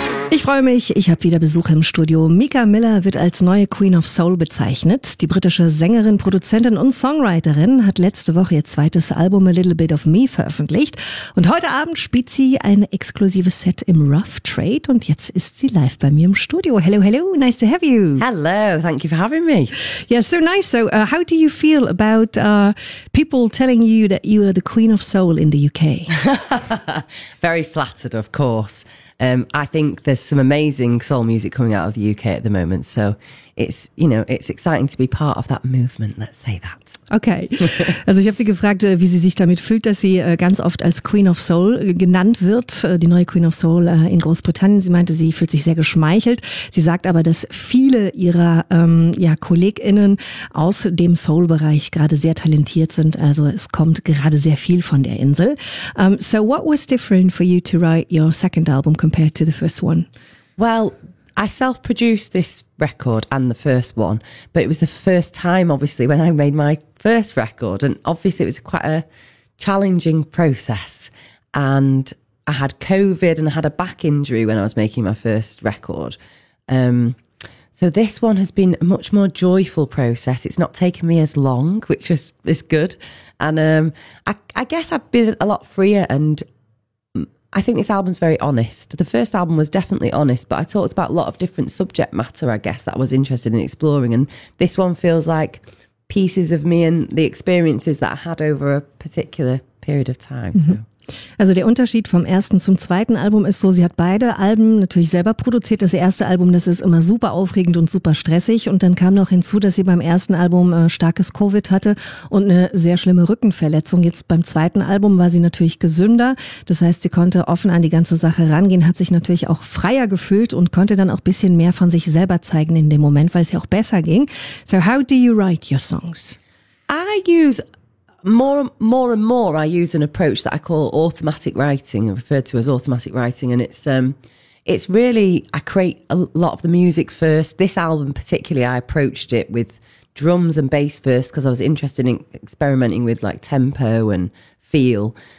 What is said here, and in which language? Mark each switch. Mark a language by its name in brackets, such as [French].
[German] Ich freue mich, ich habe wieder Besuch im Studio. Mika Miller wird als neue Queen of Soul bezeichnet. Die britische Sängerin, Produzentin und Songwriterin hat letzte Woche ihr zweites Album A Little Bit of Me veröffentlicht. Und heute Abend spielt sie ein exklusives Set im Rough Trade und jetzt ist sie live bei mir im Studio. [English] Hello, hello, nice to have you. Hello, thank you for having me. Yeah, so nice. So how do you feel about people telling you that you are the Queen of Soul in the UK? Very flattered, of course. I think there's some amazing soul music coming out of the UK at the moment. So it's, you know, it's exciting to be part of that movement, let's say that. Okay. [German] Also ich habe sie gefragt, wie sie sich damit fühlt, dass sie ganz oft als Queen of Soul genannt wird, die neue Queen of Soul in Großbritannien. Sie meinte, sie fühlt sich sehr geschmeichelt. Sie sagt aber, dass viele ihrer KollegInnen aus dem Soul-Bereich gerade sehr talentiert sind. Also es kommt gerade sehr viel von der Insel. [English] So what was different for you to write your second album compared to the first one? Well, I self-produced this record and the first one, but it was the first time, obviously, when I made my first record. And obviously, it was quite a challenging process. And I had COVID and I had a back injury when I was making my first record. So this one has been a much more joyful process. It's not taken me as long, which is good. And I guess I've been a lot freer, and I think this album's very honest. The first album was definitely honest, but I talked about a lot of different subject matter, I guess, that I was interested in exploring. And this one feels like pieces of me and the experiences that I had over a particular period of time. So. Mm-hmm. [German] Also der Unterschied vom ersten zum zweiten Album ist so, sie hat beide Alben natürlich selber produziert. Das erste Album, das ist immer super aufregend und super stressig. Und dann kam noch hinzu, dass sie beim ersten Album starkes Covid hatte und eine sehr schlimme Rückenverletzung. Jetzt beim zweiten Album war sie natürlich gesünder. Das heißt, sie konnte offen an die ganze Sache rangehen, hat sich natürlich auch freier gefühlt und konnte dann auch ein bisschen mehr von sich selber zeigen in dem Moment, weil es ja auch besser ging. [English] So how do you write your songs? More and more I use an approach that I call automatic writing, and referred to as automatic writing. And it's really, I create a lot of the music first. This album particularly, I approached it with drums and bass first because I was interested in experimenting with like tempo and feel.